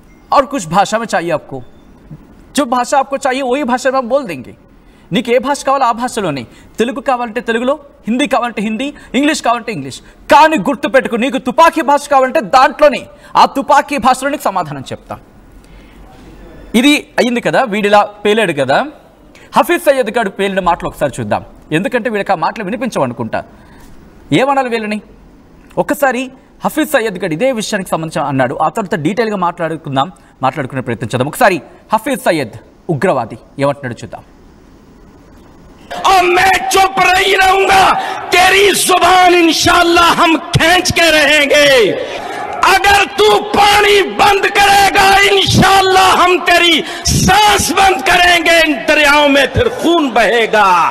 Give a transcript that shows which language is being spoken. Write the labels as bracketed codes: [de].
[hi] और कुछ भाषा में चाहिए आपको, जो भाषा आपको चाहिए वही भाषा में हम बोल देंगे. [te] నీకు ఏ భాష కావాలో ఆ భాషలోనే, తెలుగు కావాలంటే తెలుగులో, హిందీ కావాలంటే హిందీ, ఇంగ్లీష్ కావాలంటే ఇంగ్లీష్. కానీ గుర్తుపెట్టుకు, నీకు తుపాకీ భాష కావాలంటే దాంట్లోనే, ఆ తుపాకీ భాషలో నీకు సమాధానం చెప్తా. ఇది అయింది కదా, వీడిలా పేలాడు కదా. హఫీజ్ సయ్యద్ గారు పేలిన మాటలు ఒకసారి చూద్దాం, ఎందుకంటే వీళ్ళకి ఆ మాటలు వినిపించవనుకుంటా. ఏమనాలి వీళ్ళని? ఒక్కసారి హఫీజ్ సయ్యద్ గారు ఇదే విషయానికి సంబంధించి అన్నాడు. ఆ తర్వాత డీటెయిల్గా మాట్లాడుకునే ప్రయత్నం చేద్దాం. ఒకసారి హఫీజ్ సయ్యద్ ఉగ్రవాది ఏమంటున్నాడు చూద్దాం. [hi] और मैं चुप नहीं रहूंगा, तेरी जुबान इंशाअल्लाह हम खींच के रहेंगे. अगर तू पानी बंद करेगा इंशाअल्लाह हम तेरी सांस बंद करेंगे, इन दरियाओं में फिर खून बहेगा.